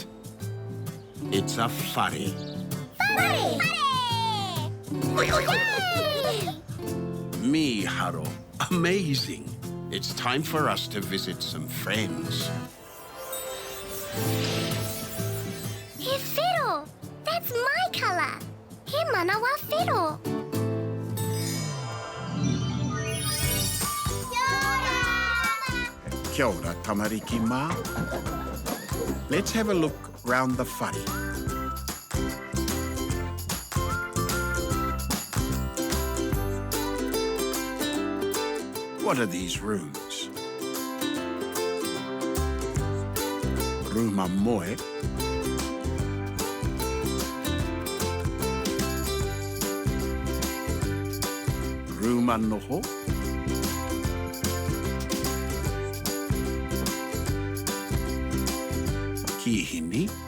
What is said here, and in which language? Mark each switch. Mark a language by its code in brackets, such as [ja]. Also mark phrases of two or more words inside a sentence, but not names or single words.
[en] It's a whare. Whare! Yay! Me, Haro. Amazing. It's time for us to visit some friends. [mi] manawa whiro. Kia ora, tamariki mā. [en] Let's have a look round the whare. What are these rooms? [mi] Ruma moe. Ruma noho. Kihini.